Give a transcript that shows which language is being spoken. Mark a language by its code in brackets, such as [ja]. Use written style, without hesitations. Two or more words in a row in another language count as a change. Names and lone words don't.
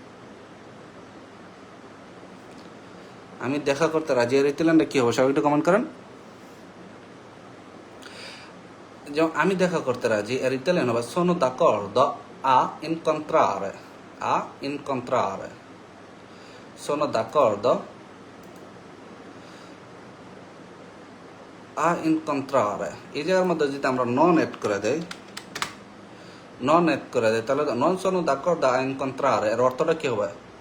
[bn] আমি দেখা করতে রাজি আর ইতালিয়ানটা কি হবে? সবাই একটু কমেন্ট করেন। যেমন আমি দেখা করতে রাজি আর ইতালিয়ান হবে [it] sono d'accordo a incontrare, a incontrare, sono d'accordo a incontrare। [bn] এই জায়গার মধ্যে যদি আমরা নন এড করে দেই, তাহলে নন [it] sono d'accordo a incontrare [bn] এর অর্থটা কি হবে?